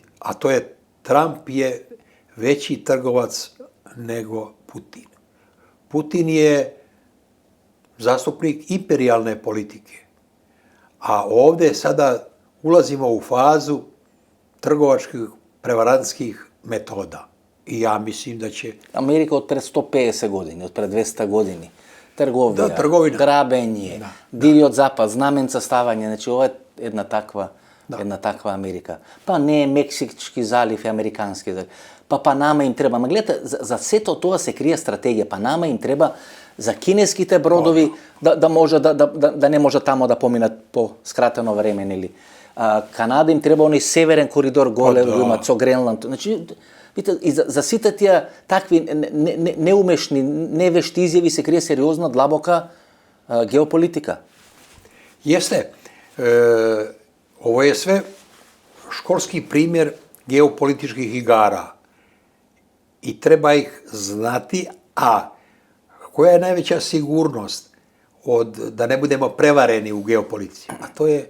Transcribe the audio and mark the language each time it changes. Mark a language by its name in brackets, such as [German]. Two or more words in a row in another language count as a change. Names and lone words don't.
[Serbian] A to je, Trump je veći trgovac nego Putin. Putin je zastupnik imperijalne politike. A ovdje sada ulazimo u fazu trgovačkih prevarantskih metoda. I ja mislim da će... [Macedonian] Америка од пред 150 години, од пред 200 години. Трговија, трговина. грабење, дивиот запад, знаменца ставање, значи ова е една таква Америка. Па не е Мексички залив и Американски залив. Па Панама им треба. Ма гледате, за сето тоа се крие стратегија. Панама им треба за кинеските бродови да може да не може тамо да поминат по скратено време, нели. Канада им треба оној северен коридор голе го имат со Гренланд. Значи и за сите тие такви неумешни, невешти изјави се крие сериозна, длабока геополитика. [Serbian] Jeste. Ovo je sve školski primjer geopolitičkih igara. I treba ih znati, a koja je najveća sigurnost da ne budemo prevareni u geopolitici?